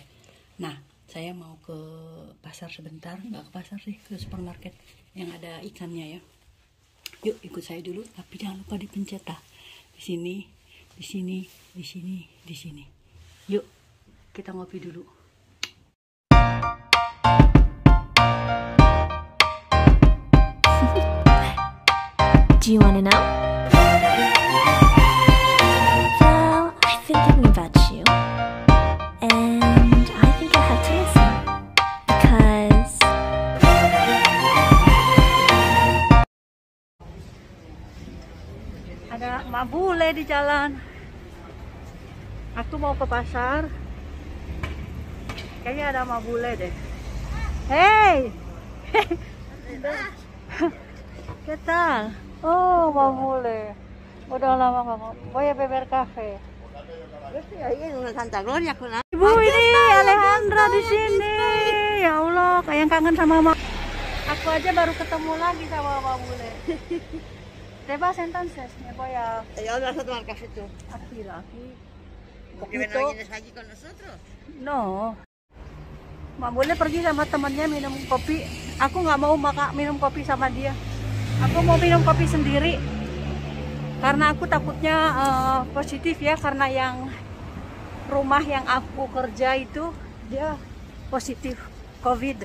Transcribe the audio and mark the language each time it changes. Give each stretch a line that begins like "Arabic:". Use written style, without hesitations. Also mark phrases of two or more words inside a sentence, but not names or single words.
Indonesian: Nah, saya mau ke pasar sebentar, nggak ke pasar sih, ke supermarket yang ada ikannya ya. Yuk ikut saya dulu, tapi jangan lupa dipencet ah. Di sini, di sini, di sini, di sini. Yuk, kita ngopi dulu.
English: Do you wanna know? Well, I've been thinking about you. And I think I have to listen. Because
Indonesian: Ada Mak Bule di jalan. Aku mau ke pasar. Kayaknya ada Mak Bule deh.
Spanish: Hey! ¿Qué tal?
Indonesian: Oh, Mak Bule. Udah lama kamu.
Spanish: Voy a beber café. Yo estoy ahí en una Santa Gloria con la...
Indonesian: Ibu ini Alejandra di sini.
Arabic: Ya Allah,
Indonesian: kayak kangen sama Mak. Aku aja baru ketemu lagi sama Mak Bule.
Spanish: Te vas entonces, me voy a ¿Y a dónde vas a tomar café tú? aquí. ¿Porque ven Poquito. vienes allí con nosotros? No.
Indonesian: Mak Bule pergi sama temannya minum kopi. Aku nggak mau minum kopi sama dia. Aku mau minum kopi sendiri. Karena aku takutnya positif ya, karena yang rumah yang aku kerja itu dia positif COVID.